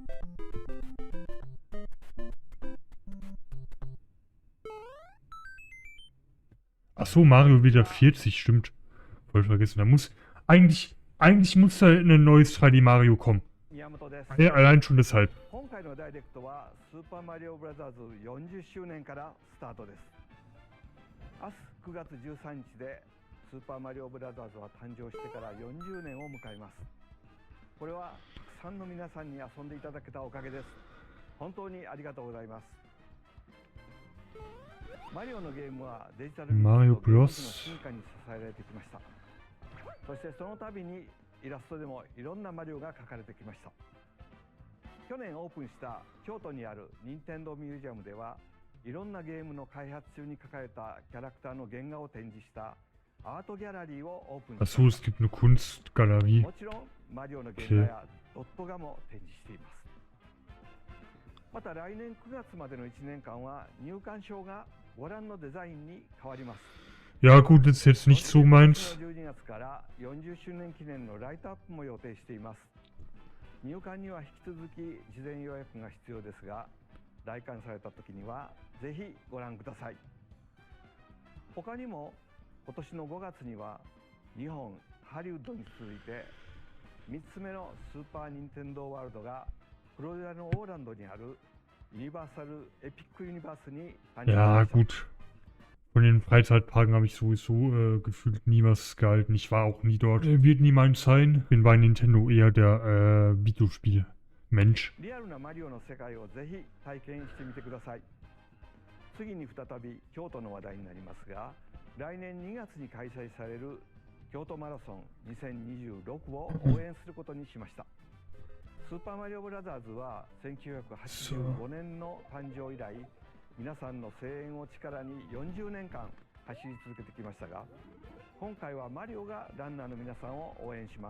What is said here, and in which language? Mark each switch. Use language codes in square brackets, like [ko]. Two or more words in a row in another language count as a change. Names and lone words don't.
[de] Achso, Mario wieder 40, stimmt. Voll vergessen. Da muss. Eigentlich muss da ein neues 3D Mario kommen. Ja, allein schon deshalb. [ja] 今回のダイレクトはスーパーマリオブラザーズ40周年からスタートです。明日9月13日でスーパーマリオブラザーズは誕生してから40年を迎えます。これはたくさんの皆さんに遊んでいただけたおかげです。本当にありがとうございます。マリオのゲームはデジタル技術とゲーム機の進化に支えられてきました。そしてその度にイラストでもいろんなマリオが描かれてきました。去年オープンした京都にある任天堂ミュージアムではいろんなゲームの開発中に描かれたキャラクターの原画を展示したアートギャラリーをオープンしました。 [de] Achso, es gibt eine Kunstgalerie. [ja] もちろんマリオの原画やドット画も展示しています。また来年9月までの1年間は入館証がご覧のデザインに変わります。 [de] Ja gut, das ist jetzt nicht so meins. [ja] 12 月から40周年記念のライトアップも予定しています。入館には引き続き事前予約が必要ですが、来館された時にはぜひご覧ください。他にも今年の5月には日本ハリウッドに続いて3つ目のスーパー・ニンテンドー・ワールドがフロリダのオーランドにあるユニバーサル・エピック・ユニバースに誕生し [de] Ja [ja] ました。 [de] gut. Von den Freizeitparken habe ich sowieso gefühlt nie was gehalten. Ich war auch nie dort. Wird nie meins sein. Bin bei Nintendo eher der Videospiel-Mensch. [ja] リアルなマリオの世界をぜひ体験してみてください。次に再び京都の話題になりますが、来年2月に開催される京都マラソン2026を応援することにしました。スーパーマリオブラザーズは1985年の誕生以来、皆さんの声援を力に40年間走り続けてきましたが、今回はマリオがランナーの皆さんを応援します。